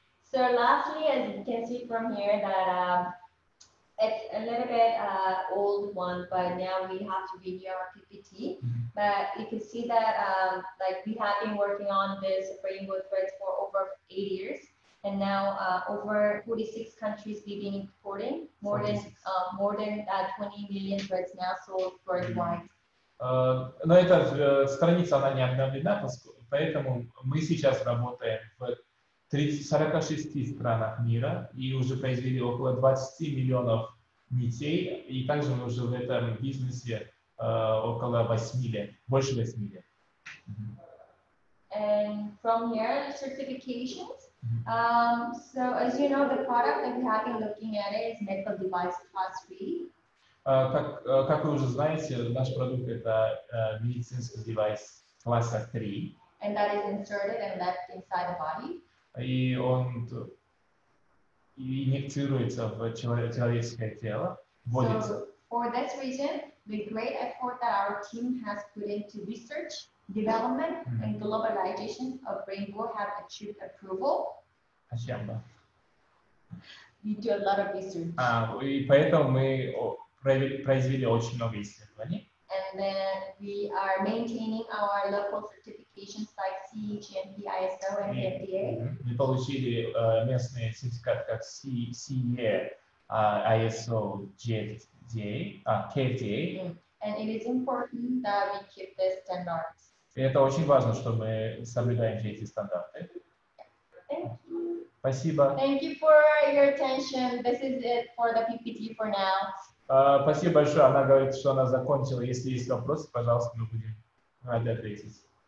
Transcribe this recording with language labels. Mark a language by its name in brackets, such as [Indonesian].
[English] So lastly, as you can see from here, that it's a little bit old one, but now we have to renew our PPT. But you can see that like we have been working on this rainbow threads for over 8 years. And now over 46 countries we've been importing more than 20 million threads now sold worldwide. [Russian] Но эта страница, она не обновлена, поэтому мы сейчас работаем в 46 странах мира и уже произвели около 20 миллионов нитей, и также мы уже в этом бизнесе около 8 лет, больше 8 лет. [English] And from here, certifications. So as you know, the product that we have been looking at it is medical device class 3. [Russian] Как вы уже знаете, наш продукт это медицинский девайс класса 3. [English] And that is inserted and left inside the body. [Russian] И он инъектируется в человеческое тело, вводится. [English] So for this reason, the great effort that our team has put into research, development, and globalization of Rainbow have achieved approval. We do a lot of research. [Russian] И поэтому мы произвели очень много исследований. [English] And then we are maintaining our local certifications like CE, GMP, ISO, and FDA. [Russian] Мы получили местные сертификаты как CE, ISO, GFDA, KFDA. [English] And it is important that we keep these standards. [Russian] И это очень важно, что мы соблюдаем все эти стандарты. [English] Thank you. [Russian] Спасибо. [English] Thank you for your attention. This is it for the PPT for now. [Russian] Спасибо большое. Она говорит, что она закончила. Если есть вопросы, пожалуйста, мы будем рады ответить.